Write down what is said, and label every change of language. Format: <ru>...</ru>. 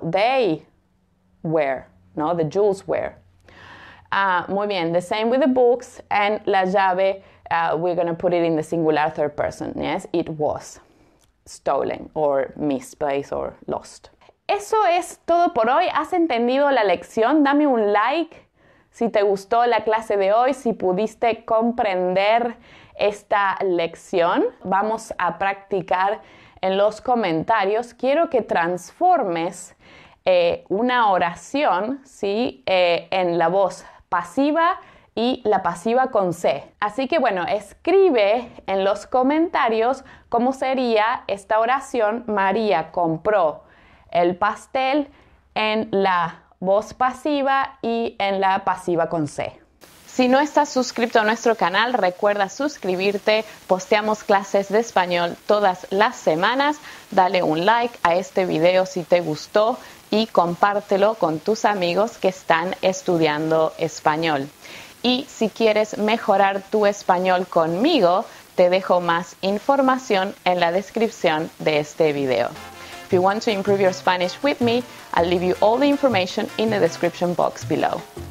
<en>They were, no, the jewels were.</en> <es>Muy bien,</es> <en>the same with the books, and la llave, we're going to put it in the singular third person. Yes, it was stolen or misplaced or lost.</en> <es>Eso es todo por hoy. ¿Has entendido la lección? Dame un like si te gustó la clase de hoy, si pudiste comprender esta lección. Vamos a practicar en los comentarios. Quiero que transformes una oración, ¿sí? En la voz pasiva y la pasiva con se. Así que bueno, escribe en los comentarios cómo sería esta oración. María compró el pastel en la voz pasiva y en la pasiva con se. Si no estás suscrito a nuestro canal, recuerda suscribirte. Posteamos clases de español todas las semanas. Dale un like a este video si te gustó y compártelo con tus amigos que están estudiando español. Y si quieres mejorar tu español conmigo, te dejo más información en la descripción de este video.</es> <en>If you want to improve your Spanish with me, I'll leave you all the information in the description box below.</en>